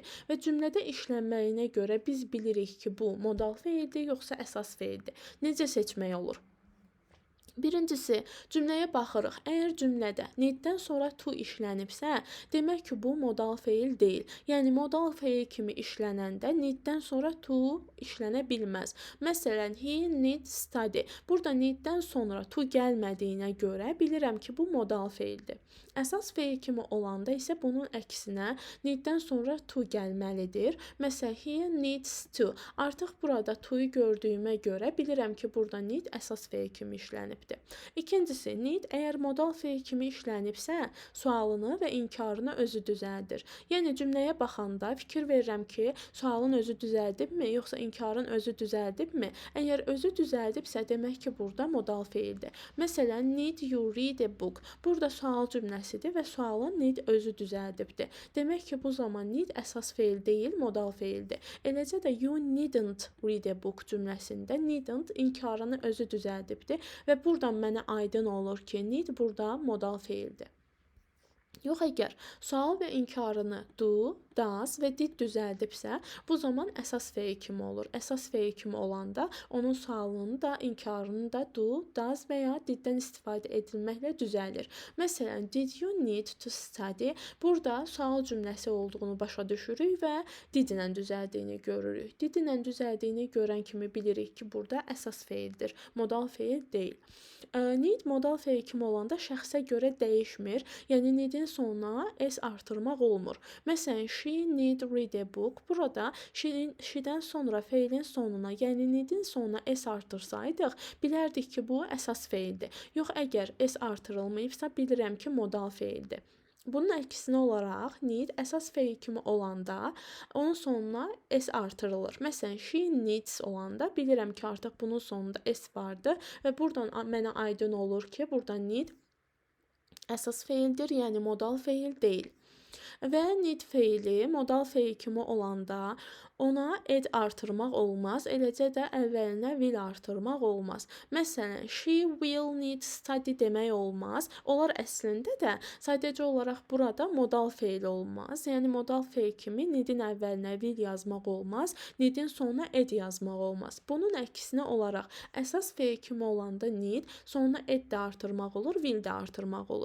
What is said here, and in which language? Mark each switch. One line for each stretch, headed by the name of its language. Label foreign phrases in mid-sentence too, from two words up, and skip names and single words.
Azerbaijani: Və cümlədə işlənməyinə görə biz bilirik ki, bu modal feildir, yoxsa əsas feildir. Necə seçmək olur? Birincisi, cümləyə baxırıq. Əgər cümlədə need-dən sonra to işlənibsə, demək ki, bu modal feil deyil. Yəni, modal feil kimi işlənəndə need-dən sonra to işlənə bilməz. Məsələn,
English: he needs study.
Azerbaijani: Burada need-dən sonra to gəlmədiyinə görə bilirəm ki, bu modal feildir. Əsas feil kimi olanda isə bunun əksinə need-dən sonra to gəlməlidir. Məsələn,
English: he needs to.
Azerbaijani: Artıq burada to-yu gördüyümə görə bilirəm ki, burada need əsas feil kimi işlənibdir. İkincisi, need əgər modal feil kimi işlənibsə, sualını və inkarını özü düzəldir. Yəni, cümləyə baxanda fikir verirəm ki, sualın özü düzəldibmi, yoxsa inkarın özü düzəldibmi? Əgər özü düzəldibsə, demək ki, burada modal feildir. Məsələn,
English: need you read a book.
Azerbaijani: Burada sual cümləsidir və sualın need özü düzəldibdir. Demək ki, bu zaman need əsas feil deyil, modal feildir. Eləcə də
English: you needn't read a book
Azerbaijani: cümləsində needn't inkarını özü düzəldibdir və buradan mənə aydın olur ki, need burada modal feildir. Yox, əgər sual və inkarını
English: do, does
Azerbaijani: və did düzəldibsə, bu zaman əsas feil kimi olur. Əsas feil kimi olanda onun sualını da, inkarını da
English: do, does
Azerbaijani: və ya diddən istifadə edilməklə düzəldir. Məsələn,
English: did you need to study?
Azerbaijani: Burada sual cümləsi olduğunu başa düşürük və did ilə düzəldiyini görürük. Did ilə düzəldiyini görən kimi bilirik ki, burada əsas feildir, modal feil deyil. Need modal feil kimi olanda şəxsə görə dəyişmir. Yəni needin sonuna s artırmaq olmur. Məsələn,
English: she need read a book.
Azerbaijani: Burada she'dən sonra feilin sonuna, yəni needin sonuna s artırsaydıq, bilərdik ki, bu əsas feildir. Yox, əgər s artırılmayıbsa, bilirəm ki, modal feildir. Bunun əksinə olaraq need əsas feil kimi olanda onun sonuna s artırılır. Məsələn,
English: she needs
Azerbaijani: olanda bilirəm ki, artıq bunun sonunda s vardı və buradan mənə aydın olur ki, burada need əsas feildir, yəni modal feil deyil. Və need feili modal feil kimi olanda ona ed artırmaq olmaz, eləcə də əvvəlinə will artırmaq olmaz. Məsələn,
English: she will need study
Azerbaijani: demək olmaz. Onlar əslində də sadəcə olaraq burada modal feil olmaz. Yəni modal feil kimi needin əvvəlinə will yazmaq olmaz, needin sonuna ed yazmaq olmaz. Bunun əksinə olaraq əsas feil kimi olanda need, sonuna ed də artırmaq olur, will də artırmaq olur.